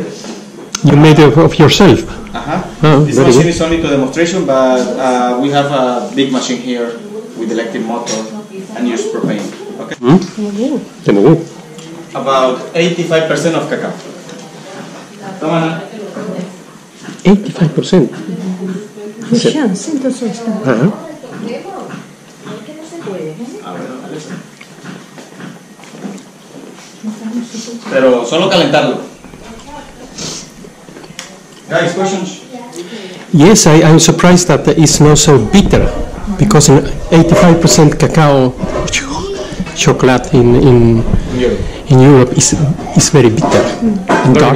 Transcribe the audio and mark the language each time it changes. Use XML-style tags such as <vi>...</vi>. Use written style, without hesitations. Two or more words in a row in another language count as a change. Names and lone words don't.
<en>You made it of yourself? Oh, this machine is only to demonstration, but we have a big machine here with electric motor and use propane. Okay. About 85% of cacao. 85%?</en> <sv>Det känns inte så starkt.</sv> <es>Pero solo calentarlo.</es> <en>Guys, questions? Yes, I'm surprised that it's not so bitter, because 85% cacao chocolate in Europe is very bitter and dark.</en>